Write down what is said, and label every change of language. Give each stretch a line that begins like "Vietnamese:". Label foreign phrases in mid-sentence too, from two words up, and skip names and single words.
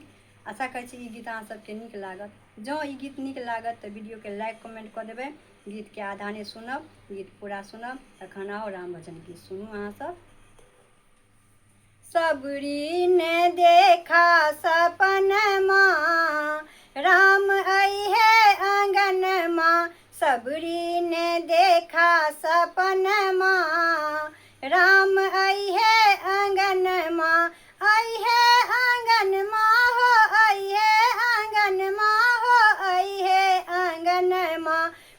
Maithili: आशा करै छी ई गीत अहाँ सबके नीक लागत। जँ ई गीत नीक लागत तऽ वीडियो के लाइक कमेंट कऽ देबै। गीत के आधा नहीं सुनब, गीत पूरा सुनब। तखन आओ राम भजन गीत सुनू अहाँ सब।
Bhojpuri: सबरी ने देखा सपन माँ, राम अइहे आंगन माँ। सबरी ने देखा सपन माँ, राम अइहे आंगन माँ। अइहे आंगन माँ हो, अइहे आंगन माँ हो, अइहे आंगन माँ।